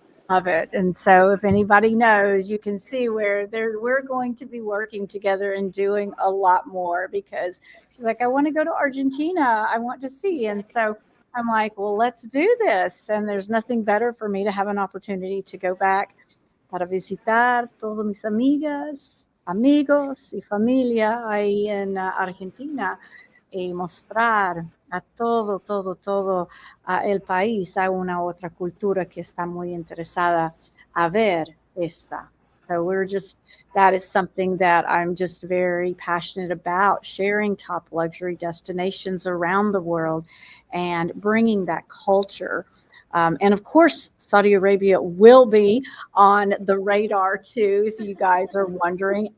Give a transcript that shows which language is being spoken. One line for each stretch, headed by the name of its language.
English: Love it. And so, if anybody knows, you can see where we're going to be working together and doing a lot more because she's like, I want to go to Argentina. I want to see. And so I'm like, well, let's do this. And there's nothing better for me to have an opportunity to go back
Spanish: para visitar todas mis amigas, amigos y familia ahí en Argentina y mostrar a todo el país a una otra cultura que está muy interesada a ver esta.
English: So we're just, that is something that I'm just very passionate about, sharing top luxury destinations around the world and bringing that culture. And of course, Saudi Arabia will be on the radar too, if you guys are wondering.